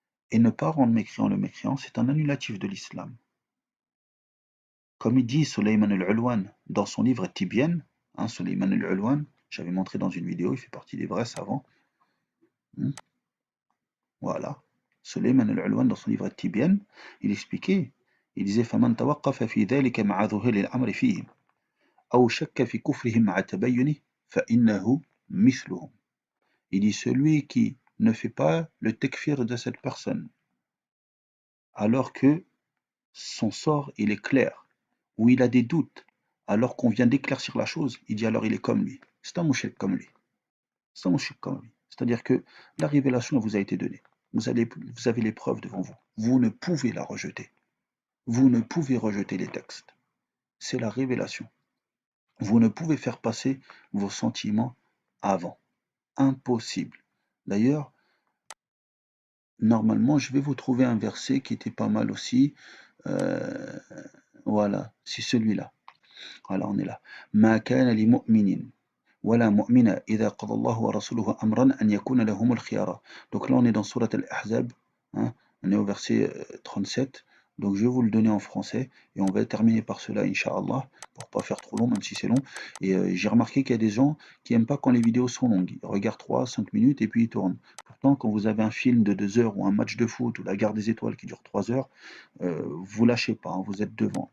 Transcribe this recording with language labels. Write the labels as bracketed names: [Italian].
[French] Et ne pas rendre mécréant le mécréant, c'est un annulatif de l'islam. Comme il dit Sulayman al-Ulwan dans son livre Tibyan, hein, Sulayman al-Ulwan, j'avais montré dans une vidéo, il fait partie des vrais savants. Voilà. Sulayman al-Ulwan dans son livre Tibyan, il expliquait, il disait [Arabic] فَمَنْ تَوَقَّفَ فِي ذَلِكَ مَعَ ظُهُورِ الْأَمْرِ فِيهِ. أو شك في كفرهم مع تبينه فإنه مثلهم. [French] Il dit celui qui ne fait pas le tekfir de cette personne alors que son sort il est clair, ou il a des doutes alors qu'on vient d'éclaircir la chose, il dit alors il est comme lui. C'est un mouchrik comme lui. C'est un mouchrik comme lui. C'est-à-dire que la révélation vous a été donnée. Vous avez les preuves devant vous. Vous ne pouvez la rejeter. Vous ne pouvez rejeter les textes. C'est la révélation. Vous ne pouvez faire passer vos sentiments avant. Impossible. D'ailleurs, normalement, je vais vous trouver un verset qui était pas mal aussi. Euh, voilà, c'est celui-là. Voilà, on est là. [Arabic] ما كان لمؤمن ولا مؤمنة إذا قضى الله ورسوله أمرا أن يكون لهم الخيارة. [French] Donc là, on est dans Surat Al-Ahzab, hein, on est au verset 37. Donc je vais vous le donner en français et on va terminer par cela, Inch'Allah, pour pas faire trop long, même si c'est long. Et j'ai remarqué qu'il y a des gens qui n'aiment pas quand les vidéos sont longues. Ils regardent 3-5 minutes et puis ils tournent. Pourtant, quand vous avez un film de 2 heures ou un match de foot ou la guerre des étoiles qui dure 3 heures, vous lâchez pas, hein, vous êtes devant.